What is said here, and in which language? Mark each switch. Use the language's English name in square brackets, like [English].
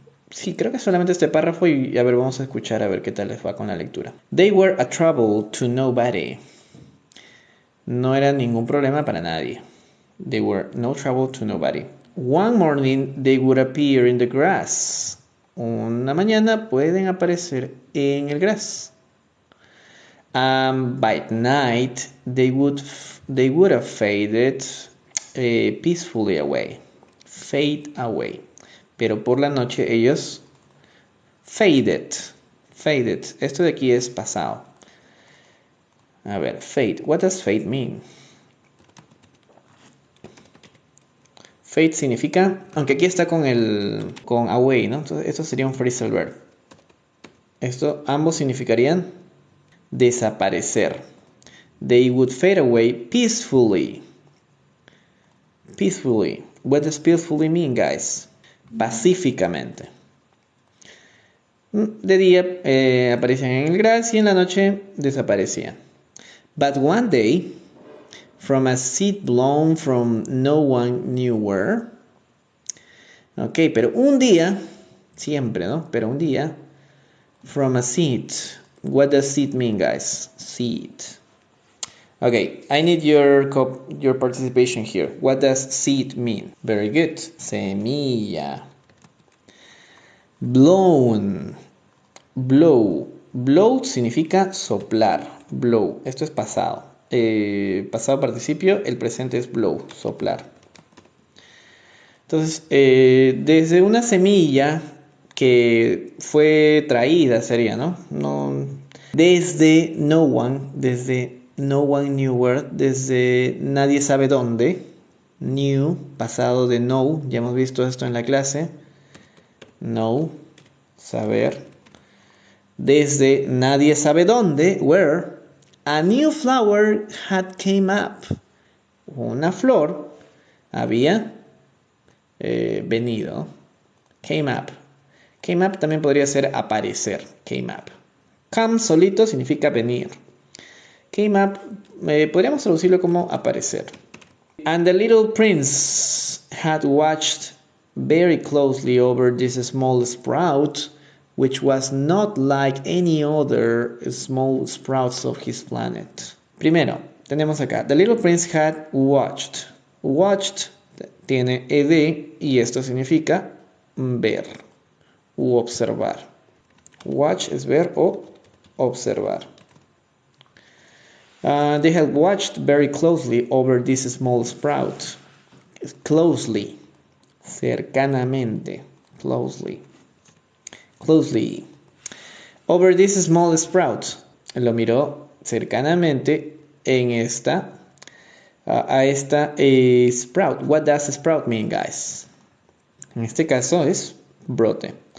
[Spanish] Sí, creo que solamente este párrafo y a ver, vamos a escuchar a ver qué tal les va con la lectura. [English] They were a trouble to nobody. [Spanish] No era ningún problema para nadie. [English] They were no trouble to nobody. One morning they would appear in the grass. [Spanish] Una mañana pueden aparecer en el grass. [English] By night, they would have faded peacefully away. Fade away. [Spanish] Pero por la noche ellos faded. Faded. Esto de aquí es pasado. A ver, fade. [English] What does fade mean? [Spanish] Fade significa, aunque aquí está con away, ¿no? Entonces, esto sería un phrasal verb. Ambos significarían desaparecer. [English] They would fade away peacefully. Peacefully. What does peacefully mean, guys? [Spanish] Pacíficamente. De día aparecían en el grass y en la noche desaparecían. [English] But one day, from a seed blown from no one knew where. [Spanish] Ok, pero un día, siempre, ¿no? Pero un día, [English] from a seed. What does seed mean, guys? Seed. Okay, I need your participation here. What does seed mean? Very good. Semilla. Blown. Blow. [Spanish] Blow significa soplar. Blow. Esto es pasado. Pasado participio, el presente es blow, soplar. Entonces, desde una semilla que fue traída sería, ¿no? Desde [English] no one knew where, [Spanish] desde nadie sabe dónde. Knew, pasado de know, ya hemos visto esto en la clase. Know, saber. Desde nadie sabe dónde, where, [English] a new flower had came up. [Spanish] Una flor había venido. Came up. Came up también podría ser aparecer. Came up. Come solito significa venir. Came up, podríamos traducirlo como aparecer. [English] And the little prince had watched very closely over this small sprout, which was not like any other small sprouts of his planet. [Spanish] Primero, tenemos acá, [English] the little prince had watched. [Spanish] Watched tiene ed y esto significa ver u observar. Watch es ver o observar. [English] They had watched very closely over this small sprout. Closely, cercanamente, closely. Over this small sprout. [Spanish] Lo miró cercanamente en esta, a esta sprout. [English] What does sprout mean, guys? [Spanish] En este caso es brote.